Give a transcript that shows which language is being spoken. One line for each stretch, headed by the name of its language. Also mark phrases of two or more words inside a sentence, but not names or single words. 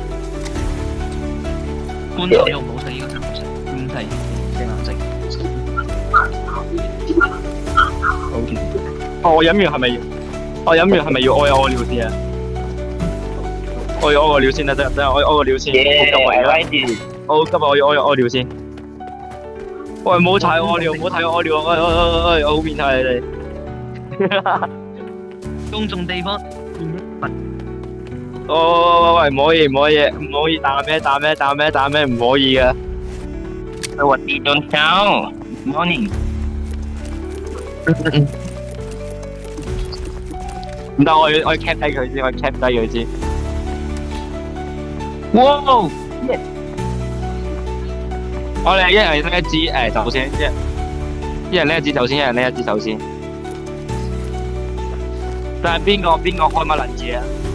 Cantonese: 罐頭肉唔好食，呢個真係好食，唔係正顏色。好甜。哦，我飲完係咪要屙尿先啊？我要屙個尿先得，我屙個尿先。
English: Yeah,
Cantonese: 好急
English: I 啊！ like it！
Cantonese: 我急啊！我要屙尿先。喂，唔好睇我屙尿，唔好睇我屙尿！我好變態你哋。公眾地方喂，唔可以打咩？唔可以噶。
Thai: สวัสดีตอนเช้า morning！
Cantonese: 唔得，我要 cap 低佢先，我要 cap 低佢先。哇！我哋一人拎一支酒先，一人拎一支酒先，但係邊個開乜撚嘢啊